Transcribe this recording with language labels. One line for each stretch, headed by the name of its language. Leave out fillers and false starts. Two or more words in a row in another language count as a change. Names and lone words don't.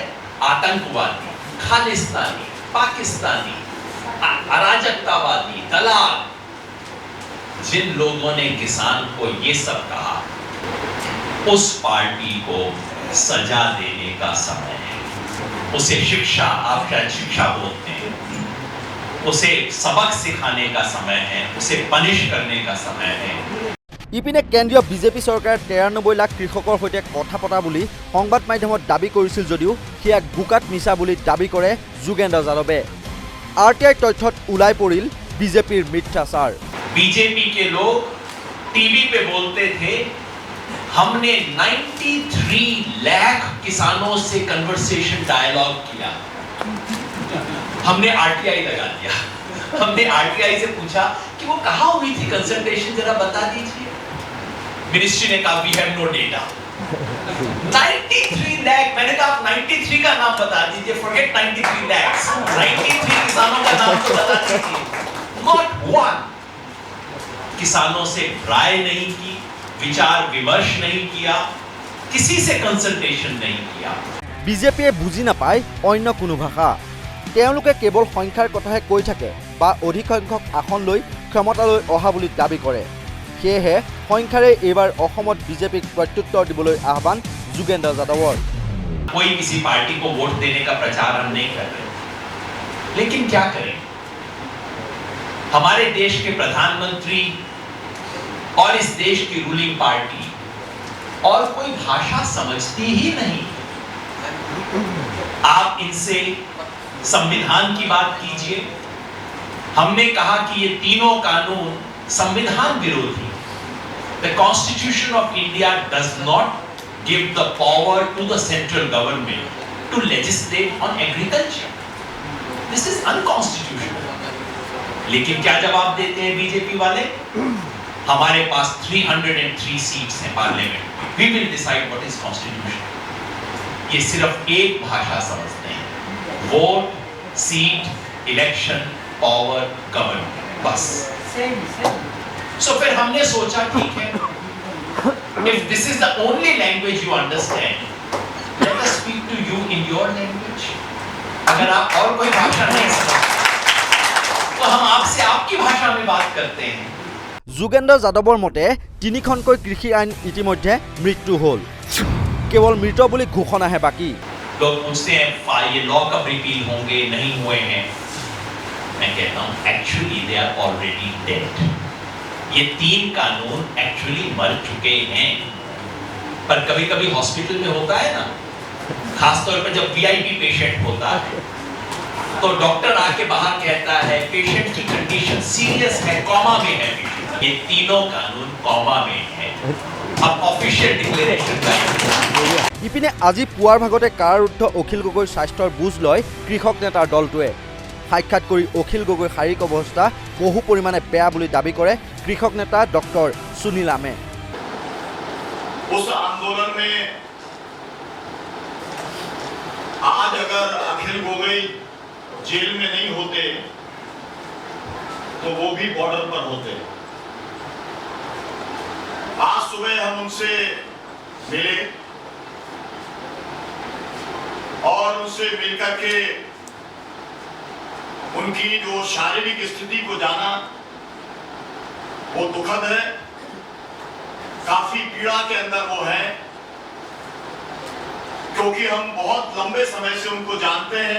Hindi: आतंकवादी, खालिस्तानी, पाकिस्तानी, अराजकतावादी, दलाल, जिन लोगों ने किसान को ये सब कहा, उस पार्टी को सजा देने का समय है। उसे शिक्षा, आप शायद शिक्षा बोलते हैं, उसे सबक सिखाने का समय है, उसे पनिश करने का समय है।
Assamese: ইপিনে কেন্দ্ৰীয় বিজেপি চৰকাৰে 93 লাখ কৃষকৰ সৈতে কথা পতা বুলি সংবাদ মাধ্যমত দাবী কৰিছিল যদিও সেয়া গুকাত মিছা বুলি দাবী কৰে যোগেন্দ্ৰ যাদৱে। RTI তথ্যত ওলাই পৰিল বিজেপিৰ মিথ্যাচাৰ।
Hindi: बीजेपी के लोग टीवी पे बोलते थे हमने 93 लाख किसानों से
English: conversation dialogue
Hindi: किया। हमने RTI लगा दिया। हमने RTI से पूछा कि वो कहाँ हुई थी कंसल्टेशन, जरा बता दीजिए। मिनिस्ट्री ने कहा
English: we have no data.
Hindi: 93 लाख, मैंने कहा आप 93 का नाम बता दीजिए, फॉरगेट 93 लाख, 93 किसानों का नाम तो बता दीजिए।
English: not one.
Hindi: किसानों से राय नहीं की, विचार विमर्श नहीं किया, किसी से कंसल्टेशन नहीं किया।
Assamese: বিজেপিয়ে বুজি নাপায় অন্য কোনো ভাষা। তেওঁলোকে কেৱল সংখ্যাৰ কথাহে কৈ থাকে বা অধিক সংখ্যক আসন লৈ ক্ষমতালৈ অহা বুলি দাবী কৰে। সেয়েহে সংখ্যাৰে এইবাৰ অসমত বিজেপিক প্ৰত্যুত্তৰ দিবলৈ আহ্বান যোগেন্দ্ৰ যাদৱৰ।
Hindi: कोई किसी पार्टी को वोट देने का प्रचार हम नहीं कर रहे, लेकिन क्या करें? हमारे देश के प्रधानमंत्री और इस देश की रूलिंग पार्टी और कोई भाषा समझती ही नहीं। आप इनसे संविधान की बात कीजिए। हमने कहा कि ये तीनों कानून संविधान विरोधी।
English: The Constitution of India does not give the power to the central government to legislate on agriculture. This is unconstitutional.
Hindi: लेकिन क्या जवाब देते हैं बीजेपी वाले? हमारे पास 303 सीट्स हैं पार्लियामेंट में,
English: we will decide what is constitution।
Hindi: ये सिर्फ एक भाषा समझते हैं,
English: vote, seat, election, power, government,
Hindi: बस। सो फिर हमने सोचा ठीक है,
English: If this is the only language you understand, let us speak to you in your language.
Hindi: अगर आप और कोई भाषा नहीं समझते, तो हम आपसे आपकी भाषा में बात करते हैं।
Assamese: যোগেন্দ্ৰ যাদৱৰ মতে 3খনকৈ কৃষি আইন ইতিমধ্যে মৃত্যু হ'ল, কেৱল মৃত বুলি ঘোষণাহে বাকী।
Hindi: लोग पूछते हैं ये लॉ कब रिपील होंगे, नहीं हुए हैं। मैं कहता हूँ
English: actually they are already dead.
Hindi: ये 3 कानून एक्चुअली मर चुके हैं। पर कभी कभी हॉस्पिटल में होता है ना, खासतौर पर जब
English: VIP patient
Hindi: होता है, तो डॉक्टर आके बाहर कहता है पेशेंट की
English: condition serious
Hindi: है, कॉमा में है पेशेंट। ये तीनों कानून कॉमा में है। अब
English: official declaration
Hindi: का
Assamese: ইপিনে আজি পুৱাৰ ভাগতে কাৰাৰুদ্ধ অখিল গগৈৰ স্বাস্থ্যৰ বুজ লয় কৃষক নেতাৰ দলটোৱে। সাক্ষাৎ কৰি অখিল গগৈৰ শাৰীৰিক অৱস্থা বহু পৰিমাণে বেয়া বুলি দাবী কৰে কৃষক নেতা ডক্টৰ সুনীল আমে।
Hindi: उस आंदोलन में आज अगर अखिल गोगोई जेल में नहीं होते तो वो भी बॉर्डर पर होते। आज सुबह हम उनसे मिले और उनसे मिलकर के उनकी जो शारीरिक स्थिति को जाना वो दुखद है, काफी पीड़ा के अंदर वो है, क्योंकि हम बहुत लंबे समय से उनको जानते हैं।